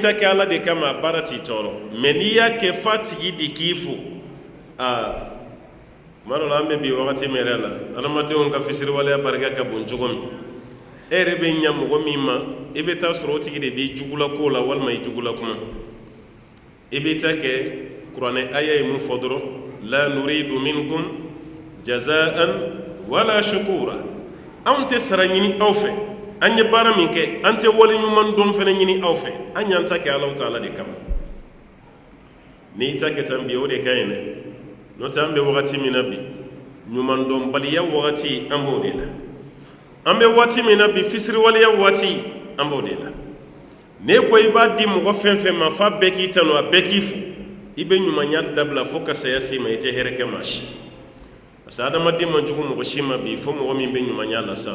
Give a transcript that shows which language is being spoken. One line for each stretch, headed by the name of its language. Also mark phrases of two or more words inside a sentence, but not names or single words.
Bambara: ta kɛ ala de kama a baara t'i tɔɔrɔ mɛ n'i y'a kɛ fa tigi di k'i fo aa tuma dɔ la an bɛ bi wagati min yɛrɛ la adamadenw ka fisiriwaleya barika ka bon cogo min e yɛrɛ bɛ ɲɛ mɔgɔ min ma i bɛ taa sɔrɔ o tigi de b'i jugula ko la walima i jugula kuma i bɛ ta kɛ kuranɛ aya ye mun fɔ dɔrɔn la
Arabic: نريد منكم جزاء ولا شكورا
Bambara: anw tɛ sara ɲini aw fɛ an ye baara min kɛ an tɛ wale ɲuman dɔn fana ɲini aw fɛ an y'an ta kɛ Alahu Taala de kama n'i ta kɛ tan bi o de ka ɲi dɛ n'o tɛ an bɛ wagati min na bi ɲuman dɔnbaliya wagati an b'o de la an bɛ waati min na bi fisiriwaleya waati an b'o de la n'e ko i b'a di mɔgɔ fɛn fɛn ma f'a bɛɛ k'i tanu a bɛɛ k'i fo i bɛ ɲumanya dabila fo ka saya s'i ma i tɛ hɛrɛ kɛ maa si
French: parce que
Bambara: adamaden man jugu mɔgɔ si ma bi fo mɔgɔ min bɛ ɲumanya lasa